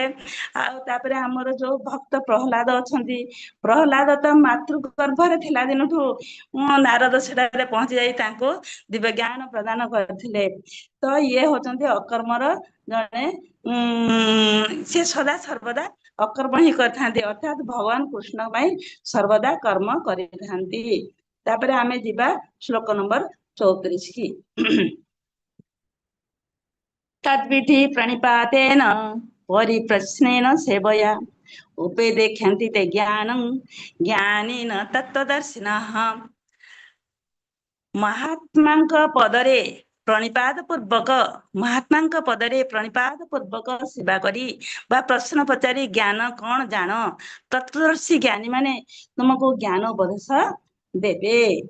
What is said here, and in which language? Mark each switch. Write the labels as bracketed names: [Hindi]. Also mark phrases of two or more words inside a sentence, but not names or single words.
[Odia] ଆଉ ତାପରେ ଆମର ଯୋଉ ଭକ୍ତ ପ୍ରହ୍ଲାଦ ଅଛନ୍ତି, ପ୍ରହ୍ଲାଦ ତ ମାତୃ ଗର୍ଭରେ ଥିଲା ଦିନଠୁ ନାରଦ ସେଠାରେ ପହଞ୍ଚି ଯାଇ ତାଙ୍କୁ ଦିବ୍ୟ ଜ୍ଞାନ ପ୍ରଦାନ କରିଥିଲେ। ତ ଇଏ ହଉଛନ୍ତି ଅକର୍ମର ଜଣେ ସେ ସଦା ସର୍ବଦା ଅକର୍ମ ହିଁ କରିଥାନ୍ତି, ଅର୍ଥାତ ଭଗବାନ କୃଷ୍ଣ ପାଇଁ ସର୍ବଦା କର୍ମ କରିଥାନ୍ତି। ତାପରେ ଆମେ ଯିବା ଶ୍ଲୋକ ନମ୍ବର 34 କି। [Sanskrit] तद्विधि प्रणिपातेन परिप्रश्नेन सेवया उपदेख्यन्ति ते ज्ञानं ज्ञानेन तत्त्वदर्शिनः। [Odia] ମହାତ୍ମାଙ୍କ ପଦରେ ପ୍रणिपात ପୂର୍ବକ ସେବା କରି ବା ପ୍ରଶ୍ନ ପଚାରି ଜ୍ଞାନ କଣ ଜାଣ, ତତ୍ତ୍ୱଦର୍ଶୀ ଜ୍ଞାନୀ ମାନେ ତୁମକୁ ଜ୍ଞାନ ଉପଦେଶ ଦେବେ।